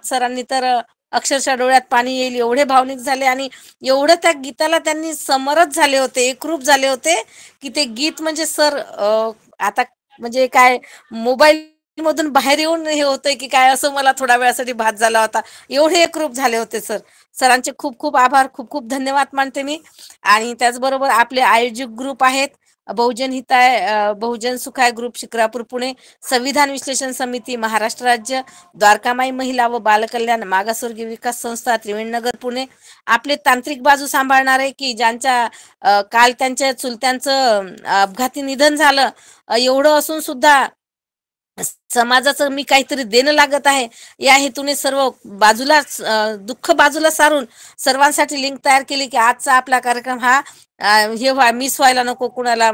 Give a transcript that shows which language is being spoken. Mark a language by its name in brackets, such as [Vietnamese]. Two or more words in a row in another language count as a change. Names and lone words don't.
[Marathi] सरांनी तर अक्षरशः डोळ्यात पाणी येईल एवढे भावनिक झाले आणि एवढं त्या गीताला त्यांनी समरस झाले होते, एकरूप झाले होते की ते गीत म्हणजे सर आता म्हणजे काय मोबाईल मधून बाहेर येऊन हे होतंय की काय, असं मला थोड्या वेळासाठी भास झाला होता. एवढे एकरूप झाले होते सर. सरांचे खूप खूप आभार. खूप खूप धन्यवाद मानते मी. आणि त्याचबरोबर आपले आयोजक ग्रुप आहेत, बहुजन हिताय, बहुजन सुखाय ग्रुप शिक्रापूर पुणे, संविधान विश्लेषण समिती महाराष्ट्र राज्य, द्वारकामाई महिला व बालकल्याण मागासवर्गीय विकास संस्था त्रिवेणीनगर पुणे. आपले तांत्रिक बाजू सांभाळणारे की ज्यांच्या काल त्यांच्या चुलत्यांचं अपघाती निधन झालं, एवढं असून सुद्धा समाजाचं मी काहीतरी देणं लागत आहे या हेतूने सर्व बाजूला दुःख बाजूला सारून सर्वांसाठी लिंक तयार केली की आजचा आपला कार्यक्रम हा हे मिस व्हायला नको कुणाला.